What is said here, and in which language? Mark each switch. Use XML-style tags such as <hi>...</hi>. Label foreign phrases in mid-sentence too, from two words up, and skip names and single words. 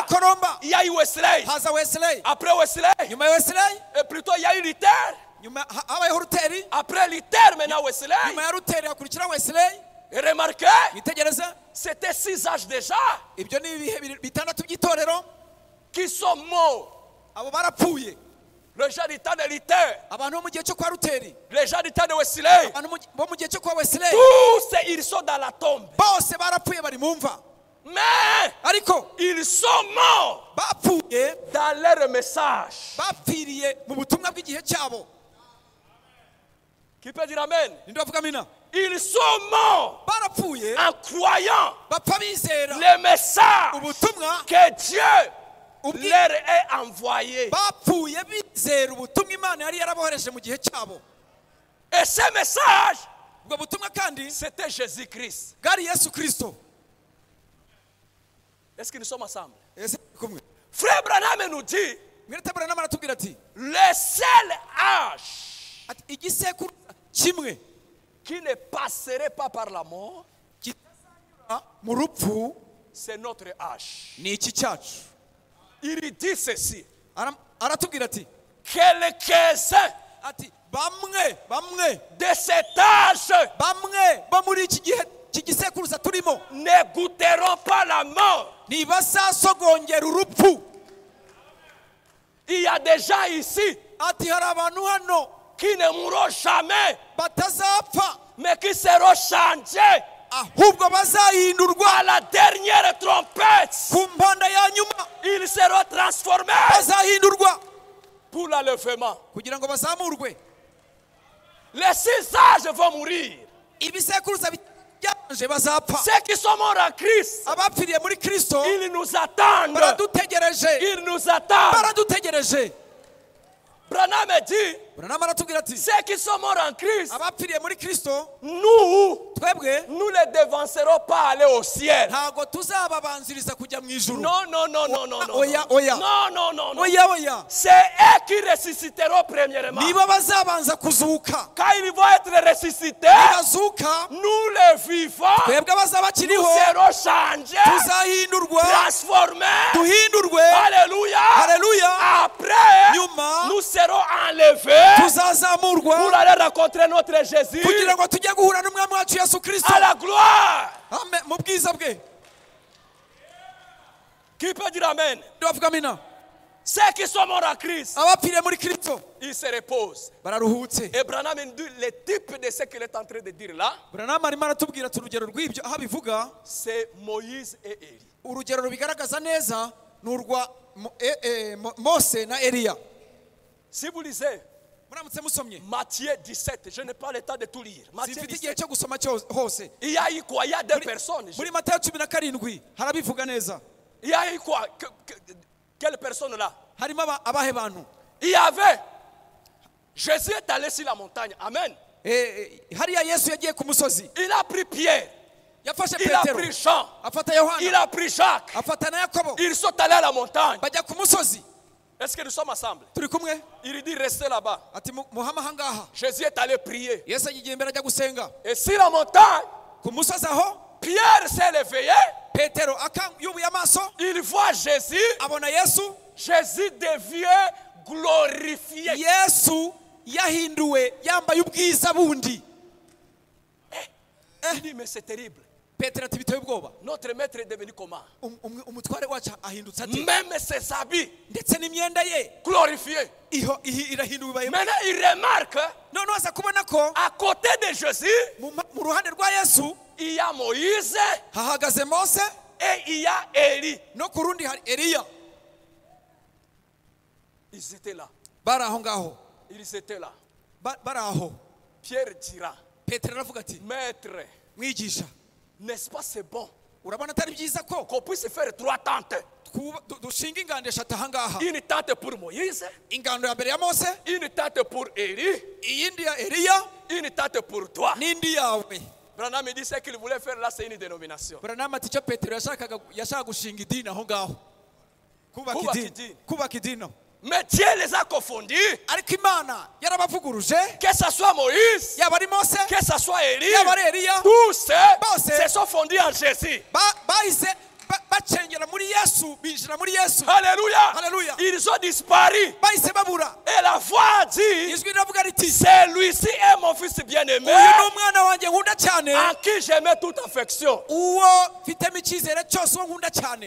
<rw>Kolomba</rw> <fr>il y a eu Wesley.</fr> <rw>haza Wesley,</rw> <fr>Après Wesley,</fr> <rw>nyuma ya Wesley</rw> <fr>et plutôt il y a eu Luther.</fr> <rw>nyuma habayeho Luteri,</rw> <fr>Après Luther, maintenant Wesley.</fr> <rw>nyuma ya Luteri hakurikira Wesley.</rw> <fr>Et remarquez,</fr> <rw>Mwitegereze,</rw> <fr>c'était 6 âges déjà</fr> <rw>ibyo ni ibihe bitandatu by'itorero,</rw> <fr>qui sont morts.</fr> <rw>abo barapfuye.</rw> <fr>Les gens du temps de Luther,</fr> <rw>Abantu bo mu gihe cyo kwa Luteri,</rw> <fr>les gens du temps de Wesley,</fr> <rw>abantu bo mu gihe cyo kwa Wesley,</rw> <fr>tous ils sont dans la tombe.</fr> <rw>bose barapfuye bari mu mva,</rw> <fr>Mais</fr> <rw>ariko</rw> <fr>ils sont morts</fr> <rw>bapfuye</rw> <fr>dans leur message.</fr> <rw>bapfiriye mu butumwa bw'igihe cyabo.</rw> <fr>Qui peut dire Amen?</fr> <rw>Ninde bavuga amina?</rw> <fr>Ils sont morts</fr> <rw>Barapfuye</rw> <fr>en croyant</fr> <rw>bapfa bizera</rw> <fr>le message</fr> <rw>ubutumwa,</rw> <fr>que Dieu leur est envoyé.</fr> <rw>bapfuye bizera ubutumwa Imana yari yarabohereje mu gihe cyabo.</rw> <fr>Et ce message,</fr> <rw>Ubwo butumwa kandi</rw> <fr>c'était Jésus-Christ.</fr> <rw>bwari Yesu Kristo.</rw> <fr>Est-ce que nous sommes ensemble?</fr> <rw>Ese kumwe</rw> <fr>Frère Branham nous dit,</fr> <rw>mwiretabura n'amatubwira ati</rw> <fr>le seul âge</fr> <rw>ati igisekuru kimwe</rw> <fr>qui ne passerait pas par la mort,</fr> <rw>kitazanyura mu rupfu</rw> <fr>c'est notre âge.</fr> <rw>ni iki cyacu.</rw> <fr>Il dit ceci,</fr> <rw>Aratubwira ati</rw> <fr>quelques-uns</fr> <rw>ati bamwe</rw> <fr>de cet âge</fr> <rw>bamwe bo muri iki gihe cy'igisekuruza turimo</rw> <fr>ne goûteront pas la mort.</fr> <rw>ntibazasogongera urupfu.</rw> <fr>Il y a des gens ici</fr> <rw>Ati hari abantu hano</rw> <fr>qui ne mourront jamais,</fr> <rw>batazapfa</rw> <fr>mais qui seront changés</fr> <rw>ahubwo bazahindurwa</rw> <fr>à la dernière trompette.</fr> <rw>ku mpanda ya nyuma,</rw> <fr>Ils seront transformés</fr> <rw>bazahindurwa</rw> <fr>pour l'enlèvement.</fr> <rw>kugira ngo bazamurwe.</rw> <fr>Les 6 âges vont mourir.</fr> <rw>Ibisekuruza byanje bazapfa.</rw> <fr>Ceux qui sont morts en Christ,</fr> <rw>Abapfiriye muri Kristo</rw> <fr>ils nous attendent.</fr> <rw>baradutegereje,</rw> <fr>Ils nous attendent.</fr> <rw>baradutegereje.</rw> <fr>Branham dit,</fr> <rw>Branham aratubwira ati</rw> <fr>ceux qui sont morts en Christ,</fr> <rw>abapfiriye muri Kristo</rw> <fr>nous</fr> <rw>twebwe</rw> <fr>ne les devancerons pas aller au ciel.</fr> <rw>ntago tuzababanziriza kujya mu ijuru.</rw> <fr>Non, non, non, non, non, non.</fr> <rw>Oya, oya.</rw> <fr>Non, non, non, non.</fr> <rw>Oya</rw> <fr>C'est eux qui ressusciteront premièrement.</fr> <rw>niba bazabanza kuzuka,</rw> <fr>Quand ils vont être ressuscités,</fr> <rw>bazuka</rw> <fr>nous les vivants,</fr> <rw>twebwe abazaba</rw> <fr>nous</fr> <rw>bakiriho</rw> <fr>serons changés,</fr> <rw>tuzahindurwa,</rw> <fr>transformés.</fr> <rw>duhindurwe.</rw> <fr>Alléluia.</fr> <rw>Haleluya.</rw> <fr>Après,</fr> <rw>Nyuma</rw> <fr>nous serons enlevés pour</fr> <rw>tuzazamurwa</rw> <fr>aller rencontrer notre Jésus</fr> <rw>kugira ngo tujye guhura n'umwami wacu Yesu Kristo</rw> <fr>à la gloire.</fr> <rw>mu bwiza bwe.</rw> <fr>Qui peut dire Amen?</fr> <rw>Ndavuga amina.</rw> <fr>Ceux qui sont morts en Christ,</fr> <rw>Abapfiriye muri Kristo</rw> <fr>ils se reposent.</fr> <rw>bararuhutse.</rw> <fr>Et Branham dit le type de ce qu'il est en train de dire là,</fr> <rw>Branham arimo aratubwira ati urugero rw'ibyo aho abivuga,</rw> <fr>c'est Moïse et Élie.</fr> <rw>urugero rubigaragaza neza ni urwa Mose na Eliya.</rw> <fr>Si vous lisez</fr> <rw>Muramutse musomye,</rw> <fr>Matthieu 17, je n'ai pas le temps de tout lire. Matthieu</fr> <rw>simfite igihe 17. cyo gusoma hose.</rw> <fr>Il y a eu quoi? Il y a deux personnes.</fr> <rw>Muri Matayo 17 harabivuga neza.</rw> <fr>Il y a eu quoi? Quelle personne là?</fr> <rw>Harimo abahe bantu.</rw> <fr>Il y avait. Jésus est allé sur la montagne. Amen.</fr> <rw>Hariya Yesu yagiye ku musozi.</rw> <fr>Il a pris Pierre.</fr> <rw>Yafashe</rw> <fr>Il a</fr> <rw>Petero,</rw> <fr>pris Jean.</fr> <rw>afata</rw> <fr>Il</fr> <rw>Yohana,</rw> <fr>a pris Jacques.</fr> <rw>afata na Yakobo,</rw> <fr>Ils sont allés à la montagne.</fr> <rw>bajya ku musozi.</rw> <fr>Est-ce que nous sommes ensemble?</fr> <rw>Turi kumwe?</rw> <fr>Il dit restez là-bas.</fr> <rw>Ati muhama ahangaha.</rw> <fr>Jésus est allé prier.</fr> <rw>Yesu agiye imbere ajya gusenga.</rw> <fr>Et sur la montagne,</fr> <rw>Ku musozi aho</rw> <fr>Pierre s'est réveillé.</fr> <rw>Petero yubuye amaso,</rw> <fr>Il voit Jésus.</fr> <rw>abona Yesu.</rw> <fr>Jésus devient glorifié.</fr> <rw>Yesu yahinduwe yambaye ubwiza bundi.</rw> <fr>Il dit mais c'est terrible.</fr> <rw>Petero ati biteye ubwoba.</rw> <fr>Notre maître est devenu comment?</fr> <rw>Umutware wacu ahindutse ati,</rw> <fr>Même ses habits</fr> <rw>ndetse n'imyenda ye</rw> <fr>glorifiés.</fr> <rw>irahinduwe ibaye.</rw> <fr>Maintenant il remarque</fr> <rw>None aza kubona ko</rw> <fr>à côté de Jésus,</fr> <rw>mu ruhande rwa Yesu</rw> <fr>il y a Moïse</fr> <rw>hahagaze Mose,</rw> <fr>et il y a Élie.</fr> <rw>no ku rundi hari Eliya.</rw> <fr>Ils étaient là.</fr> <rw>Bari aho ngaho,</rw> <fr>Ils étaient là.</fr> <rw>bari aho.</rw> <fr>Pierre dira,</fr> <rw>Petero aravuga ati,</rw> <fr>maître,</fr> <rw>mwigisha,</rw> <fr>n'est-ce pas c'est bon</fr> <rw>urabona atari byiza ko</rw> <fr>qu'on puisse faire 3 tentes?</fr> <rw>dushinga ingando eshatu aha ngaha?</rw> <fr>Une tente pour Moïse,</fr> <rw>Ingando ya mbere ya Mose,</rw> <fr>une tente pour Élie,</fr> <rw>iyindi ya Eliya,</rw> <fr>une tente pour toi.</fr> <rw>n'indi yawe.</rw> <fr>Branham dit ce qu'il voulait faire là, c'est une dénomination.</fr> <rw>Branham ati icyo Petero yashaka gushinga idini aho ngaho. kubaka idini.</rw> <fr>Mais Dieu les a confondus.</fr> <rw>Ariko Imana yarabavuguruje,</rw> <fr>Que ce soit Moïse,</fr> <rw>yaba ari Mose,</rw> <fr>que ce soit Élie,</fr> <rw>yaba ari Eliya,</rw> <fr>tous</fr> <rw>bose</rw> <fr>se sont fondus en Jésus.</fr> <rw>bahise bacengera muri Yesu, binjira muri Yesu.</rw> <fr>Alléluia. Alléluia. Ils ont disparu.</fr> <rw>Bahise babura.</rw> <fr>Et la voix dit,</fr> <rw>Ijwi riravuga riti,</rw> <fr>celui-ci est mon fils bien-aimé,</fr> <rw>uyu ni umwana wanjye nkunda cyane,</rw> <fr>en qui je mets toute affection.</fr> <rw>uwo mfitemo icyizere cyose, uwo nkunda cyane.</rw>